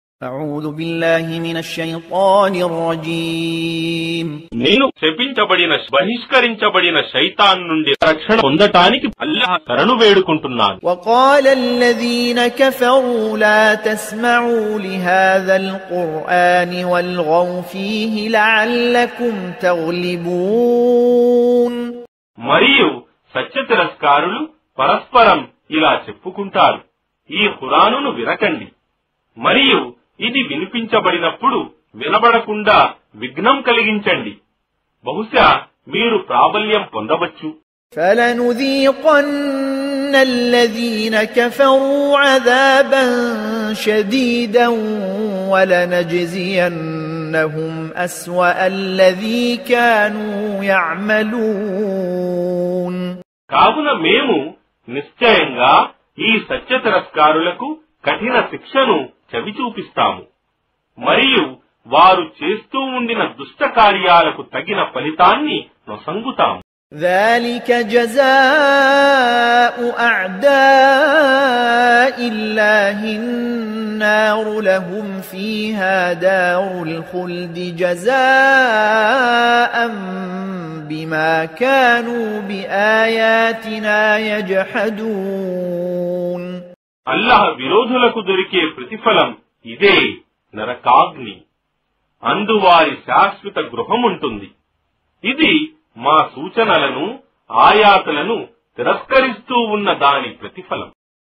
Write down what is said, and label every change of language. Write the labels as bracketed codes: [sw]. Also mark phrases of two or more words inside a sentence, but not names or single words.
[ar] أعوذ بالله من الشيطان الرجيم [te] నేను శపించబడిన బహిష్కరించబడిన శైతాన్ నుండి రక్షణ పొందటానికి అల్లాహ్ శరణు వేడుకుంటున్నాను. [ar] وقال الذين كفروا لا تسمعوا لهذا القرآن والغوا فيه لعلكم تغلبون. [te] మరియు సత్య తిరస్కారులు పరస్పరం ఇలా చెప్పుకుంటారు, ఈ ఖురానును వినకండి, మరియు ఇది వినిపించబడినప్పుడు వినబడకుండా విఘ్నం కలిగించండి, బహుశా మీరు ప్రాబల్యం పొందవచ్చు. [ar] فلنذيقن الذين كفروا عذابا شديدا ولنجزينهم أسوأ الذي كانوا يعملون. [te] కావున మేము నిశ్చయంగా ఈ సత్య తిరస్కారులకు కఠిన శిక్షను చవిచూపిస్తాము, మరియు వారు చేస్తూ ఉండిన దుష్ట కార్యాలకు తగిన ఫలితాన్ని నొసంగుతాము. [ar] ذلك جزاء أعداء الله النار لهم فيها دار الخلد جزاء بما كانوا بآياتنا يجحدون. [te] అల్లాహ్ విరోధులకు దొరికే ప్రతిఫలం ఇదే, నరకాగ్ని. అందువారి శాశ్వత గృహముంటుంది. ఇది మా సూచనలను, ఆయాతులను తిరస్కరిస్తూ ఉన్న దాని ప్రతిఫలం.